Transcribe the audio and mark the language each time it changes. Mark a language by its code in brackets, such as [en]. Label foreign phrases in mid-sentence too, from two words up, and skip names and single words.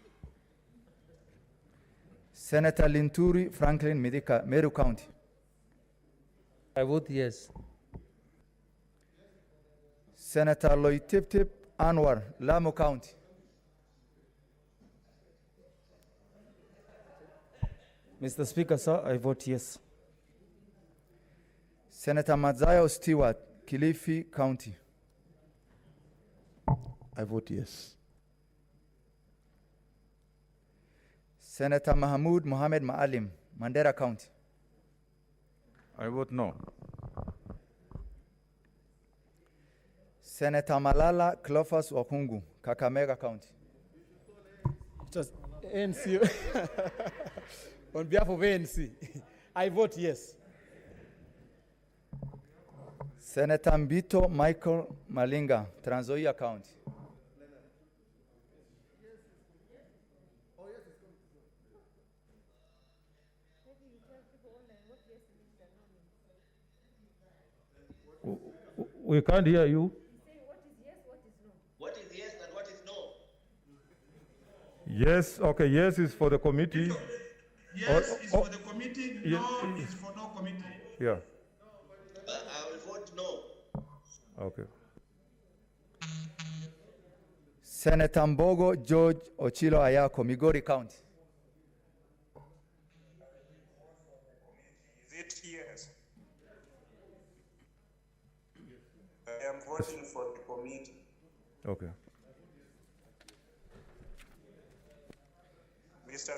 [en] Senator Linturi Franklin Midika, Meru County. I vote yes. Senator Loitip Anwar, Lamu County. Mr. Speaker, sir, I vote yes. Senator Mazayo Stewart, Kilifi County. I vote yes. Senator Mahmoud Mohamed Maalim, Mandera County. I vote no. Senator Malala Cleophas Wakungu, Kakamega County. Just ANC. On behalf of ANC, I vote yes. Senator Mbito Michael Malinga, Trans Nzoia County. We can't hear you. What is yes and what is no? Yes, okay, yes is for the committee. Yes is for the committee, no is for no committee. Yeah. I will vote no. Okay. Senator Mbogo George Ochilo Ayako, Migori County. Is it yes? I am voting for the committee. Okay. Mr.